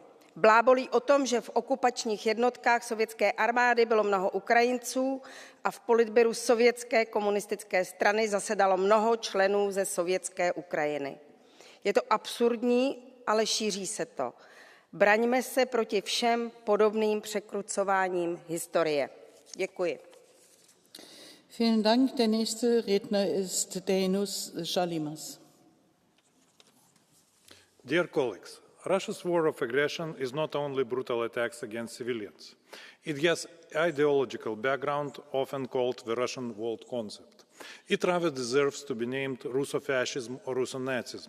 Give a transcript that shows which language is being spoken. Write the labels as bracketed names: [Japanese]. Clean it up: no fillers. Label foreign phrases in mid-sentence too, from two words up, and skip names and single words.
[Czech] Blábolí o tom, že v okupačních jednotkách sovětské armády bylo mnoho Ukrajinců a v politbyru sovětské komunistické strany zasedalo mnoho členů ze sovětské Ukrajiny. Je to absurdní, ale šíří se to. Braňme se proti všem podobným překrucováním historie. Děkuji. [German] Vielen Dank. Der nächste Redner ist Dainius Šalimas. [English] Dear colleagues, Russia's war of aggression is not only brutal attacks against civilians. It has ideological background, often called the Russian world concept. It rather deserves to be named Russofascism or Russonazism.